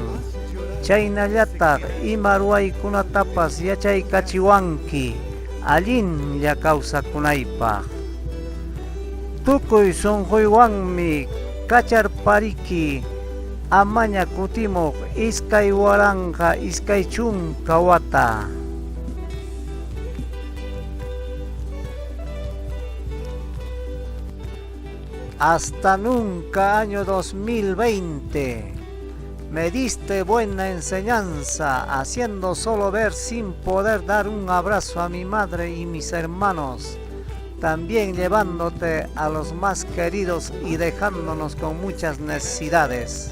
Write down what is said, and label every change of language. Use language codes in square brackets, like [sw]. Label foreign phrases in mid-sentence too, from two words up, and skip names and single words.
[qu] Chaynallataq ima ruwaykunatapas yachaykachiwanki allinlla kawsakunaypaq. Tukuy sunquywanmi kacharpariki amaña kutimuq iskay waranja iskay chunka wata. [es] Hasta nunca, año 2020. Me diste buena enseñanza, haciendo solo ver sin poder dar un abrazo a mi madre y mis hermanos, también llevándote a los más queridos y dejándonos con muchas necesidades.